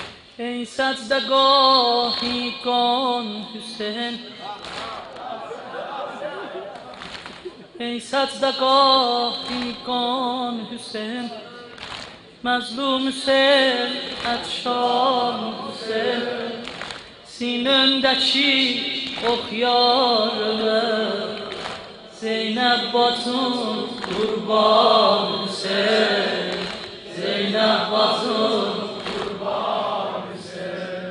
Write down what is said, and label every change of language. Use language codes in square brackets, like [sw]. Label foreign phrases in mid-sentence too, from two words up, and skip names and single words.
[fa] ای سجدگاهی کن حسین، ای سجدگاهی کن حسین، [az] مظلوم Hüseyin, عطشان Hüseyin, sinəndəki oxyarını Zeynəb bacım qurban Hüseyin, Zeynəb bacım qurban Hüseyin.